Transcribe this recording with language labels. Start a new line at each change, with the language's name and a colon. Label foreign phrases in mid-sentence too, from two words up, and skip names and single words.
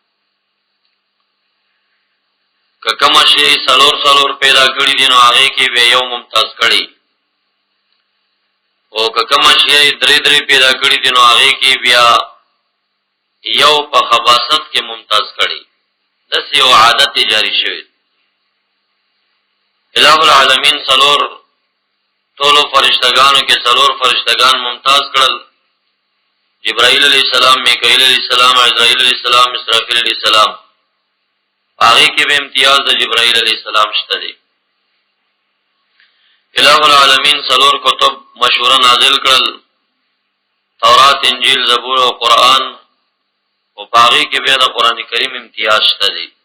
Pashto: که کوم شی څلور پیدا کړي دي نو هغې کې به یو ممتاز کړي او که کوم شی درې پیدا کړي دي نو هغې کې بیا یو په خباثت کې ممتاز کړي. داسې یو عادت یې جاری شوی.
Arabic: الہ العالمین
Pashto: ټولو فرشتگانو کې څلور فرشتگان ممتاز کړل:
Arabic: جبرائیل علیہ السلام، میکائیل علیہ السلام، عزرائیل علیہ السلام، اسرافیل علیہ السلام.
Pashto: هغې کې به امتیاز د جبرائیل
Arabic: علیہ السلام
Pashto: شته دی.
Arabic: الہ العالمین
Pashto: څلور کتب مشهوره نازل کړل: تورات، انجیل، زبور او قرآن. او په هغې کې بیا د قرآن کریم امتیاز شته دی.